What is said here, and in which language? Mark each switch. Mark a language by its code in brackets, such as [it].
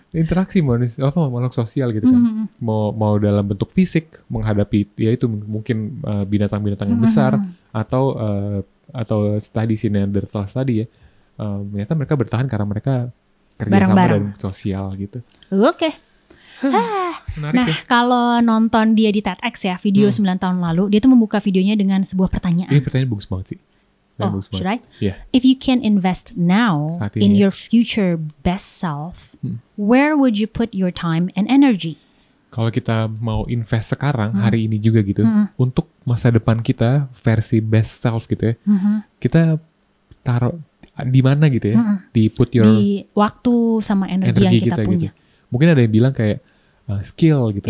[id] Interaksi makhluk sosial gitu kan. Mau dalam bentuk fisik menghadapi ya itu mungkin binatang-binatang yang besar atau tadi si Neanderthals tadi ya. Ternyata mereka bertahan karena mereka kerjasama dan sosial gitu. Oke. Nah, kalau nonton dia di TEDx ya, video 9 tahun lalu, dia tuh membuka videonya dengan sebuah pertanyaan. Ini pertanyaan bagus banget sih. [en] Should I? Yeah. If you can invest now in your future best self, where would you put your time and energy? [id] Kalau kita mau invest sekarang, hari ini juga gitu, untuk masa depan kita versi [en] best self [id] gitu ya, kita taruh di mana gitu ya? Di waktu sama energi yang kita punya. Gitu. Mungkin ada yang bilang kayak skill gitu.